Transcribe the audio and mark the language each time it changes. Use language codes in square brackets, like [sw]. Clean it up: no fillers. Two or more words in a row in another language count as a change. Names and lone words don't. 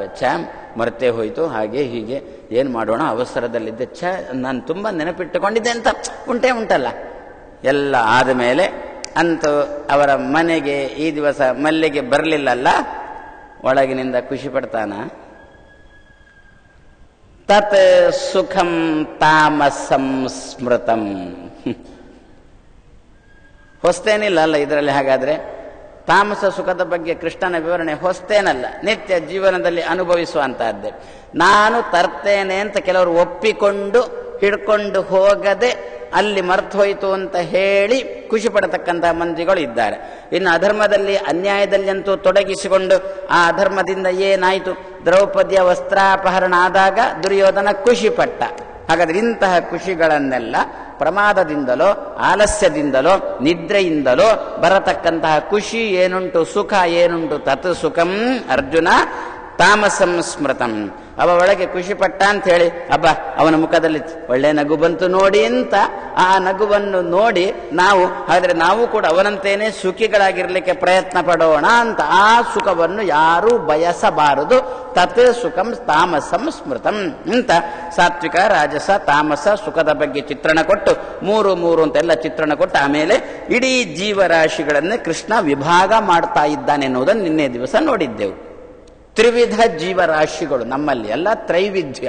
[kn] ಮರೆತೇ ಹೋಯಿತು, ಹಾಗೆ ಹೀಗೆ, ಏನು ಮಾಡೋಣ, ಅವಸರದಲ್ಲಿದ್ದೆ, ನಾನು ತುಂಬ ನೆನಪಿಟ್ಟುಕೊಂಡಿದ್ದೆ ಅಂತ ಉಂಟಲ್ಲ. ಎಲ್ಲ ಆದಮೇಲೆ ಅಂತೂ ಅವರ ಮನೆಗೆ ಈ ದಿವಸ ಮಲ್ಲಿಗೆ ಬರಲಿಲ್ಲಲ್ಲ, ಒಳಗಿನಿಂದ ಖುಷಿ ಪಡ್ತಾನ. [sa] ತತ್ ಸುಖಂ ತಾಮಸಂ ಸ್ಮೃತಂ. [kn] ಹೊಸ್ತೇನಿಲ್ಲ ಅಲ್ಲ ಇದರಲ್ಲಿ. ಹಾಗಾದ್ರೆ ತಾಮಸ ಸುಖದ ಬಗ್ಗೆ ಕೃಷ್ಣನ ವಿವರಣೆ ಹೊಸ್ತೇನಲ್ಲ, ನಿತ್ಯ ಜೀವನದಲ್ಲಿ ಅನುಭವಿಸುವಂತಹದ್ದೇ. ನಾನು ತರ್ತೇನೆ ಅಂತ ಕೆಲವರು ಒಪ್ಪಿಕೊಂಡು ಹಿಡ್ಕೊಂಡು ಹೋಗದೆ ಅಲ್ಲಿ ಮರ್ತು ಹೋಯಿತು ಅಂತ ಹೇಳಿ ಖುಷಿ ಪಡತಕ್ಕಂತಹ ಮಂದಿಗಳು ಇದ್ದಾರೆ. ಇನ್ನು ಅಧರ್ಮದಲ್ಲಿ, ಅನ್ಯಾಯದಲ್ಲಿ ಅಂತೂ ತೊಡಗಿಸಿಕೊಂಡು ಆ ಅಧರ್ಮದಿಂದ ಏನಾಯಿತು, ದ್ರೌಪದಿಯ ವಸ್ತ್ರಾಪಹರಣ ಆದಾಗ ದುರ್ಯೋಧನ ಖುಷಿ ಪಟ್ಟ. ಹಾಗಾದ್ರೆ ಇಂತಹ ಖುಷಿಗಳನ್ನೆಲ್ಲ ಪ್ರಮಾದದಿಂದಲೋ, ಆಲಸ್ಯದಿಂದಲೋ, ನಿದ್ರೆಯಿಂದಲೋ ಬರತಕ್ಕಂತಹ ಖುಷಿ ಏನುಂಟು, ಸುಖ ಏನುಂಟು, [sa] ತತ್ ಸುಖಂ ಅರ್ಜುನ ತಾಮಸಂ ಸ್ಮೃತಂ. [kn] ಅವ ಒಳಗೆ ಖುಷಿ ಪಟ್ಟ ಅಂತ ಹೇಳಿ ಅಬ್ಬ ಅವನ ಮುಖದಲ್ಲಿ ಒಳ್ಳೆ ನಗು ಬಂತು ನೋಡಿ ಅಂತ ಆ ನಗುವನ್ನು ನೋಡಿ ನಾವು ಕೂಡ ಅವನಂತೇನೆ ಸುಖಿಗಳಾಗಿರ್ಲಿಕ್ಕೆ ಪ್ರಯತ್ನ ಪಡೋಣ ಅಂತ ಆ ಸುಖವನ್ನು ಯಾರೂ ಬಯಸಬಾರದು. [sa] ತತ್ ಸುಖಂ ತಾಮಸಂ ಸ್ಮೃತಂ [kn] ಅಂತ ಸಾತ್ವಿಕ, ರಾಜಸ, ತಾಮಸ ಸುಖದ ಬಗ್ಗೆ ಚಿತ್ರಣ ಕೊಟ್ಟು ಮೂರು ಅಂತೆಲ್ಲ ಚಿತ್ರಣ ಕೊಟ್ಟು ಆಮೇಲೆ ಇಡೀ ಜೀವರಾಶಿಗಳನ್ನೇ ಕೃಷ್ಣ ವಿಭಾಗ ಮಾಡ್ತಾ ಇದ್ದಾನೆ ಎನ್ನುವುದನ್ನು ನಿನ್ನೆ ದಿವಸ ನೋಡಿದ್ದೆವು. ತ್ರಿವಿಧ ಜೀವರಾಶಿಗಳು ನಮ್ಮಲ್ಲಿ ಎಲ್ಲ ತ್ರೈವಿಧ್ಯ.